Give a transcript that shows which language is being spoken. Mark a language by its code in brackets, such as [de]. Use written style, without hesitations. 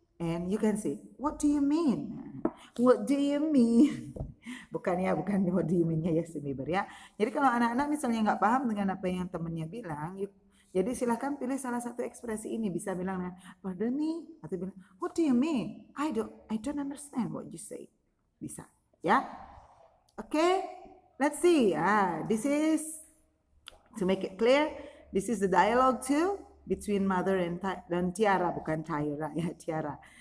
[en] And you can say, what do you mean? What do you mean? Bukan what do you mean-nya ya, Seniber ya. [id] Jadi kalau anak-anak misalnya nggak paham dengan apa yang temannya bilang, jadi silahkan pilih salah satu ekspresi ini. Bisa bilang, [en] pardon me, atau bilang, what do you mean? I don't understand what you say. [id] Bisa, ya. [en] Okay, let's see. This is, to make it clear, this is the dialogue too between mother and Tiara, bukan Tyra, ya, Tiara.